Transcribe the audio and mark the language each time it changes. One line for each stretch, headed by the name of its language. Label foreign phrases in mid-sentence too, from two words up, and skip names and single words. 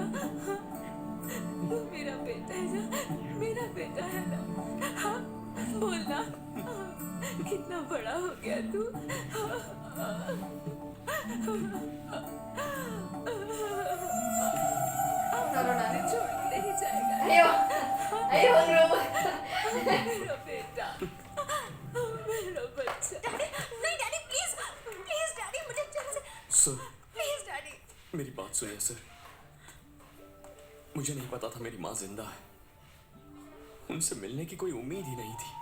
Hindi: तू मेरा बेटा है ना? मेरा बेटा है ना? हाँ बोलना, कितना बड़ा हो गया तू।
Indonesian: Taruh nanti.
Hindi: छोड़ के नहीं जाएगा।
Indonesian: Ayo. Ayo, bro.
Hindi: मेरा बेटा, मेरा बच्चा। डैडी, नहीं डैडी, प्लीज प्लीज डैडी, मुझे जल्द से सर, प्लीज डैडी। मेरी बात सुनिए सर। मुझे नहीं पता था मेरी माँ जिंदा है। उनसे मिलने की कोई उम्मीद ही नहीं थी।